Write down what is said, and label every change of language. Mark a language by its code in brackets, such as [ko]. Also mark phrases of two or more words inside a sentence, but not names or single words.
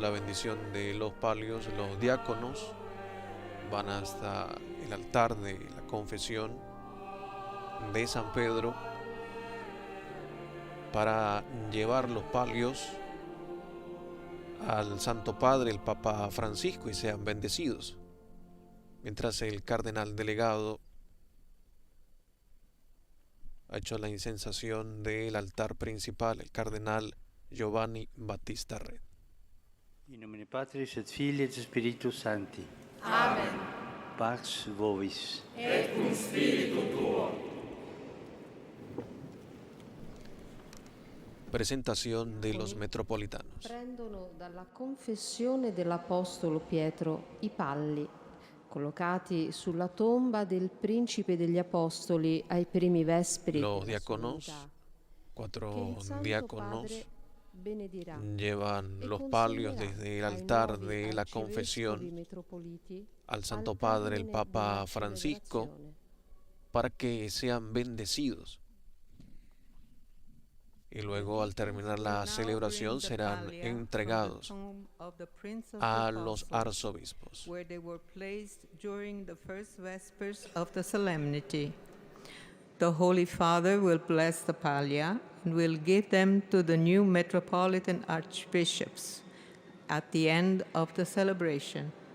[es] la bendición de los palios, los diáconos van hasta el altar de la confesión de San Pedro para llevar los palios al Santo Padre, el Papa Francisco, y sean bendecidos, mientras el cardenal delegado ha hecho la incensación del altar principal, el cardenal Giovanni Battista Re. [la] In nomine Patris et Filii et Spiritus Sancti. Amen. Pax vobis. Et cum spiritu tuo. [es] Presentación de los metropolitanos. [it] Prendono dalla confessione dell'Apostolo Pietro i palli, collocati sulla tomba del Principe degli Apostoli ai primi vesperi. [es] Los diáconos, 4 diáconos, llevan los palios desde el altar de la confesión al Santo Padre, el Papa Francisco, para que sean bendecidos. Y luego, al terminar la celebración, serán entregados a los arzobispos. [en] Where they were placed during the first vespers of the solemnity. The Holy Father will bless the pallia and will give them to the new metropolitan archbishops at the end of the celebration.